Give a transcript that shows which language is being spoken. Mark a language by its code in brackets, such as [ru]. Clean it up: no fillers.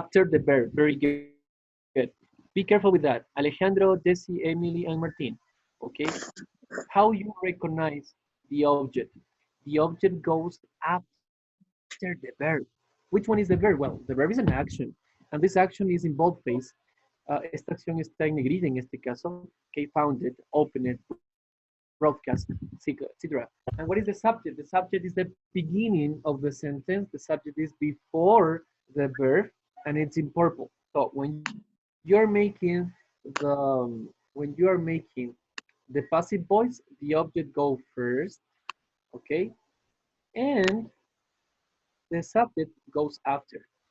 [en] the verb. Very good. Be careful with that. Alejandro, Desi, Emily, and Martin. Okay. How you recognize the object? The object goes after the verb. Which one is the verb? Well, the verb is an action, and this action is in bold face. [es] Esta acción está en negrita en este caso. [en] Okay, found it, open it, broadcast, etc. And what is the subject? The subject is the beginning of the sentence. The subject is before the verb, and it's in purple. So you're making when you are making the passive voice, the object go first, okay, and the subject goes after.